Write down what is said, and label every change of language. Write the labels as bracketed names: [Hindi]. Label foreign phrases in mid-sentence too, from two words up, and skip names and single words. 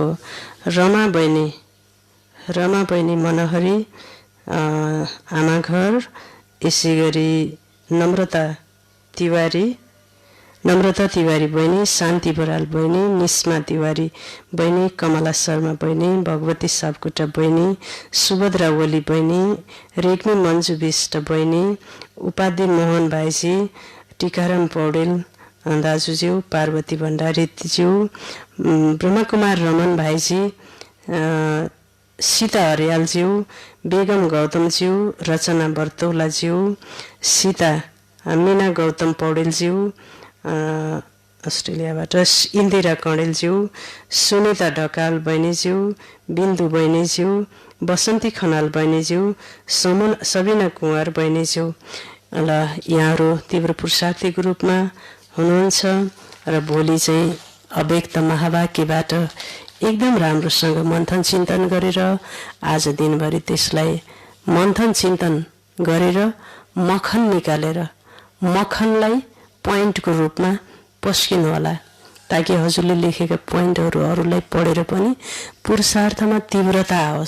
[Nepali] रमा बहिनी मनोहरी आमा घर, यसै गरी नम्रता तिवारी बहिनी, शान्ति बराल बहिनी, निस्मा तिवारी बहिनी, कमला शर्मा बहिनी, भगवती सापकोटा बहिनी, सुभद्रा ओली बहिनी, रेग्मी मन्जु विष्ट बहिनी, उपाध्याय मोहन भाइजी, टिकाराम पौडेल दाजुज्यू, पार्वती भण्डारीज्यू, ब्रह्मकुमार रमन भाइजी, सीता हरियालज्यू, बेगम गौतमज्यू, रचना बर्तौलाज्यू, सीता मीना गौतम पौडेलज्यू अस्ट्रेलियाबाट, इन्दिरा कणेलज्यू, सुनिता ढकाल बहिनीज्यू, बिन्दु बहिनीज्यू, बसन्ती खनाल बहिनीज्यू, सबिना कुँवर बहिनीज्यू। ल यहाँहरू तीव्र पुरुषार्थीको रूपमा हुनुहुन्छ र भोलि चाहिँ अव्यक्त महावाक्यबाट एकदम राम्रोसँग मन्थन चिन्तन गरेर आज दिनभरि त्यसलाई मन्थन चिन्तन गरेर मखन निकालेर मखनलाई पोइन्टको रूपमा पस्किनु होला, ताकि हजुरले लेखेका पोइन्टहरू अरूलाई पढेर पनि पुरुषार्थमा तीव्रता आओस्।